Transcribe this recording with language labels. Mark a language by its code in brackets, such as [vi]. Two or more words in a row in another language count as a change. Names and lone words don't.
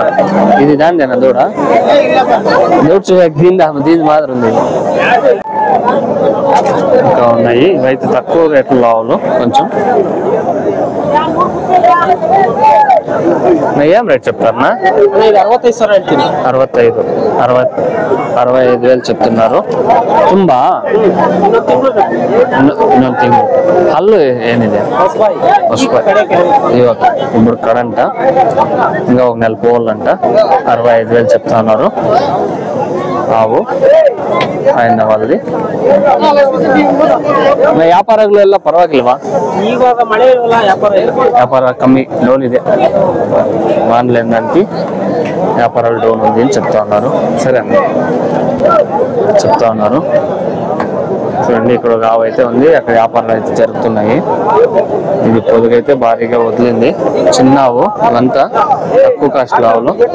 [te] ఇది దానిదేనా దూడ? దీని మాత్రం ఉంది. ఇంకా ఉన్నాయి. ఇవైతే తక్కువ రేట్లు ఆవులు కొంచెం. ఏం రేట్ చెప్తారన్నా? 65,000 చెప్తున్నారు. [kn] ತುಂಬಾ ಇನ್ನೊಂದು ತಿಂಗಳು ಹಲ್ಲು ಏನಿದೆ? [te] ಇವಾಗ ఇప్పుడు కడంట, ఇంకా 1 నెల పోవాలంట. 65,000 చెప్తా ఉన్నారు. ఆవు ఆయన వాళ్ళది. [kn] ವ್ಯಾಪಾರಗಳೆಲ್ಲ ಪರವಾಗಿಲ್ವಾ? ಇವಾಗ ಮಳೆ ಇರಲ್ಲ, ವ್ಯಾಪಾರ ಕಮ್ಮಿ, ಡೌನ್ ಇದೆ. [te] ఆన్లైన్ దానికి వ్యాపారాలు డౌన్ ఉంది అని చెప్తా ఉన్నారు. సరే చెప్తా ఉన్నారు. చూడండి, ఇక్కడ ఒక ఆవు అయితే ఉంది, అక్కడ వ్యాపారాలు అయితే జరుగుతున్నాయి. ఇది పొదుగైతే భారీగా వదిలింది. చిన్న ఆవు, ఇవంతా తక్కువ కాస్ట్ ఆవులు.